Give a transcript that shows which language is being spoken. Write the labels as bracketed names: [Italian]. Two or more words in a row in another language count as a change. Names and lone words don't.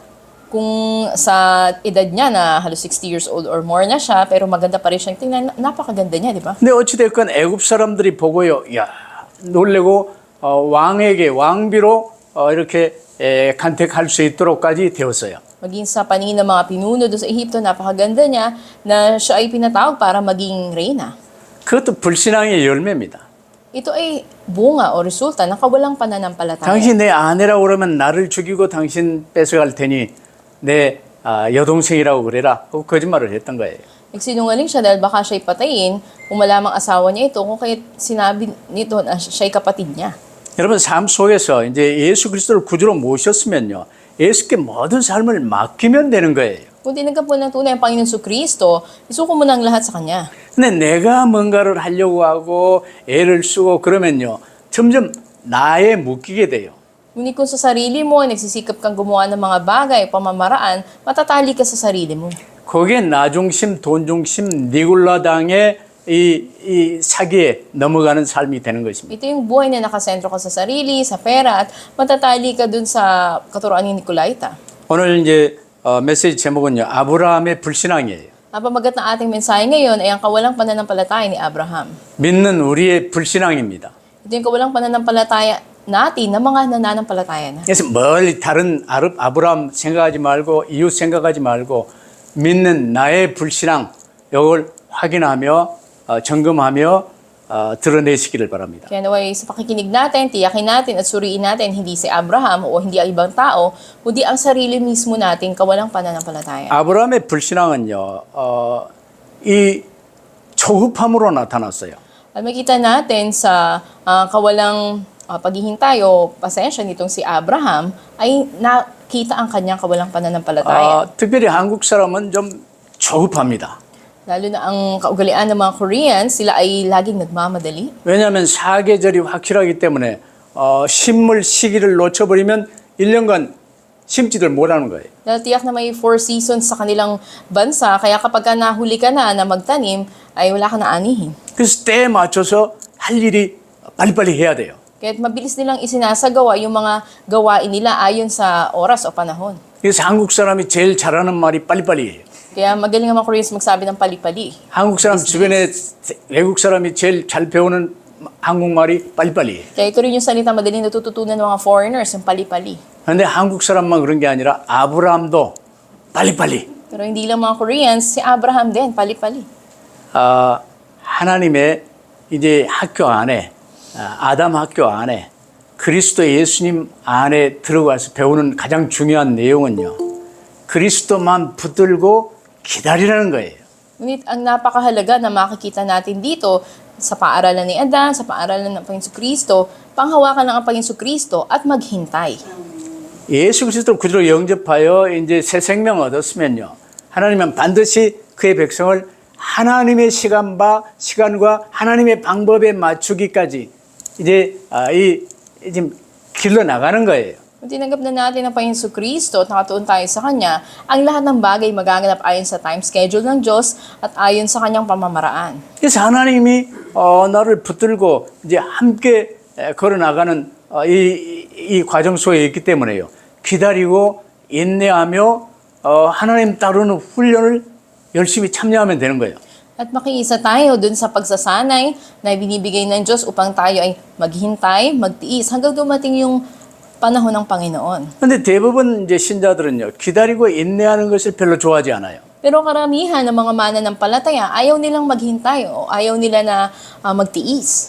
[Filipino] Kung sa edad niya na halos [English] 60 years old or more [Filipino] na siya, pero maganda pa rin siyang tingnan, napakaganda niya, di ba? [Korean] 근데 어찌 됐건 애굽 사람들이 보고요, 야 놀래고 왕에게 왕비로 이렇게 간택할 수 있도록까지 되었어요. [Filipino] Maging sa paningin ng mga pinuno doon sa Ehipto, napakaganda niya na siya ay pinatawag para maging reyna. [Korean] 그것도 불신앙의 열매입니다. [Filipino] ito ay bunga o resulta ng kawalang pananampalataya. [Korean] 당신 내 아내라고 그러면 나를 죽이고 당신 뺏어갈 테니 내 여동생이라고 그래라 하고 거짓말을 했던 거예요. [Filipino] Nagsinungaling siya dahil baka siya'y patayin kung malamang asawa niya ito kung kaya sinabi nito na siya'y kapatid niya. [Korean] 여러분 삶 속에서 이제 예수 그리스도를 구주로 모셨으면요. 예수께 모든 삶을 맡기면 되는 거예요. [Filipino] Kung tinanggap mo ng tunay ang Panginoon Kristo, isuko mo ng lahat sa Kanya. [Korean] 근데 내가 뭔가를 하려고 하고 애를 쓰고 그러면요. 점점 나에 묶이게 돼요. [Filipino] Ngunit kung sa sarili mo, nagsisikap kang gumawa ng mga bagay, pamamaraan, matatali ka sa sarili mo. [Korean] 그게 나 중심, 돈 중심, 니굴라당의 이 사기에 넘어가는 삶이 되는 것입니다. [Filipino] Ito yung buhay na nakasentro ka sa sarili, sa pera, at matatali ka dun sa katuroan ni Nicolaita. [Korean] 오늘 이제 메시지 제목은요. 아브라함의 불신앙이에요. [Filipino] Ang pamagat ng ating mensahe ngayon ay ang kawalang pananampalataya ni Abraham. [Korean] 믿는 우리의 불신앙입니다. [Filipino] Ito yung kawalang pananampalataya natin na mga nananampalataya na. [Korean] 그래서 멀리 다른 아브라함 생각하지 말고 이웃 생각하지 말고 믿는 나의 불신앙 이걸 확인하며 점검하며 드러내시기를 바랍니다. [Filipino] Kaya naway sa pakikinig natin, tiyakin natin at suriin natin hindi si Abraham o hindi ang ibang tao, kundi ang sarili mismo natin kawalang pananampalataya. [Korean] 아브라함의 불신앙은요. 이 초급함으로 나타났어요. [Filipino] At makita natin sa kawalang paghihintay o pasensya nitong si Abraham ay nakita ang kanyang kawalang pananampalataya. [Korean] 특별히 한국 사람은 좀 초급합니다. [Filipino] Lalo na ang kaugalian ng mga Koreans, sila ay laging nagmamadali. [Korean] 왜냐하면 사계절이 확실하기 때문에 심물 시기를 놓쳐버리면 1년간 심지들 못하는 거예요. [Filipino] Dahil tiyak na may 4 seasons sa kanilang bansa, kaya kapag nahuli ka na magtanim, ay wala ka na anihin. [Korean] 그래서 때에 맞춰서 할 일이 빨리빨리 해야 돼요. [Filipino] Kaya mabilis nilang isinasagawa yung mga gawain nila ayon sa oras o panahon. [Korean] 그래서 한국 사람이 제일 잘하는 말이 빨리빨리예요. [Filipino] Kaya magaling ang mga Koreans magsabi ng pali-pali. [Korean] 한국 사람 주변에 외국 사람이 제일 잘 배우는 한국말이 빨리빨리예요. [Filipino] Kaya ito rin yung salita madaling natututunan ng mga foreigners, yung pali-pali. [Korean] 그런데 한국 사람만 그런 게 아니라 아브라함도 빨리빨리. [Filipino] Pero hindi lang mga Koreans, si Abraham din, pali-pali. [Korean] 하나님의 이제 학교 안에 아담 학교 안에 그리스도 예수님 안에 들어가서 배우는 가장 중요한 내용은요. 그리스도만 붙들고 기다리라는 거예요. [Filipino] Ngunit ang napakahalaga na makikita natin dito sa paaralan ni Adan, sa paaralan ng Panginoon Kristo, panghawakan ng Panginoon Kristo at maghintay. [Korean] 예수 그리스도를 구주로 영접하여 이제 새 생명 얻었으면요. 하나님은 반드시 그의 백성을 하나님의 시간과 하나님의 방법에 맞추기까지 이제 지금 길러 나가는 거예요. [Filipino] Kung tinanggap na natin ang Panginoon Kristo at nakatuon tayo sa Kanya, ang lahat ng bagay magaganap ayon sa [English] time schedule [Filipino] ng Diyos at ayon sa Kanyang pamamaraan. [Korean] 그래서 하나님이 나를 붙들고 이제 함께 걸어나가는 이 과정 속에 있기 때문에요. 기다리고 인내하며 하나님 따르는 훈련을 열심히 참여하면 되는 거예요. [Filipino] At makiisa tayo dun sa pagsasanay na binibigay ng Diyos upang tayo ay maghintay, magtiis hanggang dumating yung panahon ng Panginoon. [Korean] 그런데 대부분 이제 신자들은요. 기다리고 인내하는 것을 별로 좋아하지 않아요. [Filipino] Pero karamihan ng mga mananampalataya, ayaw nilang maghintay o ayaw nila na magtiis.